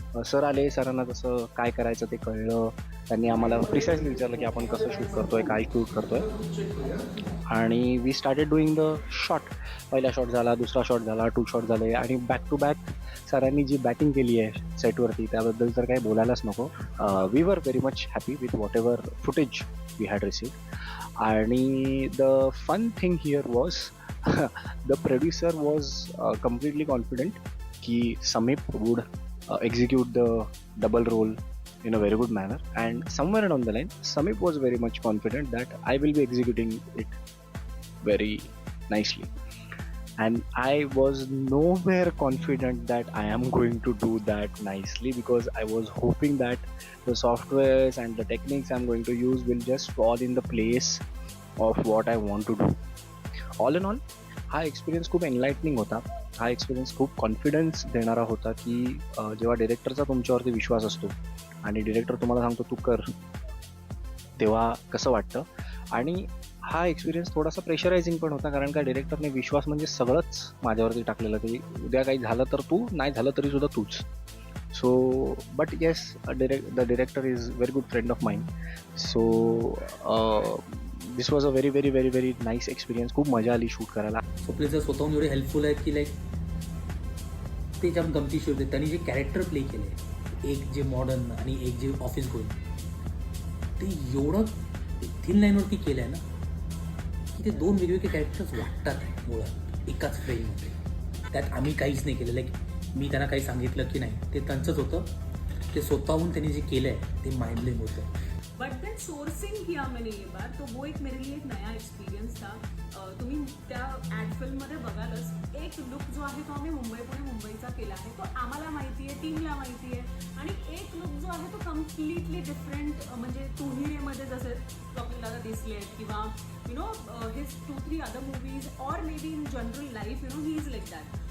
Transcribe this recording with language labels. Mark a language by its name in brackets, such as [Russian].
[Marathi] Sir आले, सरांना तसं काय करायचं ते कळलं. त्यांनी आम्हाला प्रिसाइजली विचारलं की आपण कसं शूट करतोय, काय शूट करतोय. आणि [English] We started doing the shot. [Marathi] पहिला शॉट झाला, दुसरा शॉट झाला, 2 शॉट झाले आणि बॅक टू बॅक सरांनी जी बॅटिंग केली आहे सेटवरती त्याबद्दल तर काही बोलायलाच नको. [English] We were very much happy with whatever footage we had received. आणि the fun thing here was the producer was completely confident की Samip would execute the double role in a very good manner, and somewhere along the line Samip was very much confident that I will be executing it very nicely. And I was nowhere confident that I am going to do that nicely, because I was hoping that the softwares and the techniques I'm going to use will just fall in the place of what I want to do. All in all, [Marathi] हा experience खूप enlightening होता. हा experience खूप confidence देणारा होता की जेव्हा डिरेक्टरचा तुमच्यावरती विश्वास असतो आणि डिरेक्टर तुम्हाला सांगतो तू कर, तेव्हा कसं वाटतं. आणि हा एक्सपिरियन्स थोडासा प्रेशरायझिंग पण होता, कारण का डिरेक्टरने विश्वास म्हणजे सगळंच माझ्यावरती टाकलेलं की उद्या काही झालं तर तू, नाही झालं तरी सुद्धा तूच. [English] So but yes, the director is very good friend of mine. So this was a very very very very nice experience. [Marathi] खूप मजा आली शूट करायला. स्वप्नील सर स्वतःहून एवढे हेल्पफुल आहेत की लाईक ते ज्या गमतीशीर होते. त्यांनी जे कॅरेक्टर प्ले केले, एक जे मॉडर्न आणि एक जे ऑफिस गोईंग, ते एवढं थिन लाईनवरती केलं आहे ना की ते दोन वेगवेगळे कॅरेक्टर्स वाटतात मुळात एकाच फ्रेममध्ये. त्यात आम्ही काहीच नाही केलं. लाईक मी त्यांना काही सांगितलं की नाही, ते त्यांचंच होतं. ते स्वतःहून त्यांनी जे केलं आहे ते माइंड ब्लोइंग होतं. [Hindi] बट देन सोर्सिंग किया मैंने ये बार, तो वो एक मेरे लिए एक नया एक्सपीरियंस था. [Marathi] तुम्ही त्या ॲड फिल्ममध्ये बघालच, एक लुक जो आहे तो आम्ही मुंबईचा केला आहे, तो आम्हाला माहिती आहे, टीमला माहिती आहे. आणि एक लुक जो आहे तो कम्प्लिटली डिफरंट, म्हणजे तुहिरेमध्ये जसे आपल्याला दिसले आहेत किंवा [English] You know his 2-3 other movies और may be in general life, you know he is like that.